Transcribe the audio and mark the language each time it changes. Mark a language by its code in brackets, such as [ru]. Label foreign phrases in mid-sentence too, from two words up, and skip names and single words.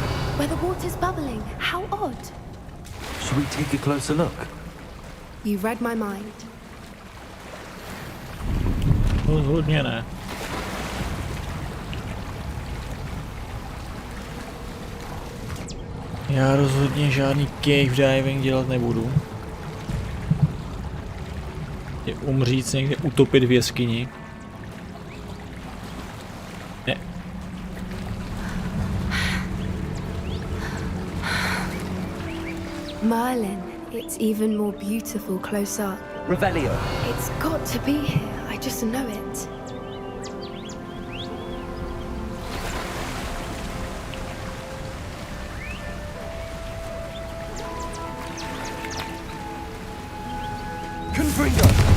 [en] Where the water's bubbling. How odd. Should we take a closer look? You read my mind. [cs] Rozhodně ne. Já rozhodně žádný [en] cave diving [cs] dělat nebudu. Je umřít, někde utopit v jeskyni. Ne. [en] Merlin, it's even more beautiful close up. Revelio. It's got to be here. I just know it. Confringo.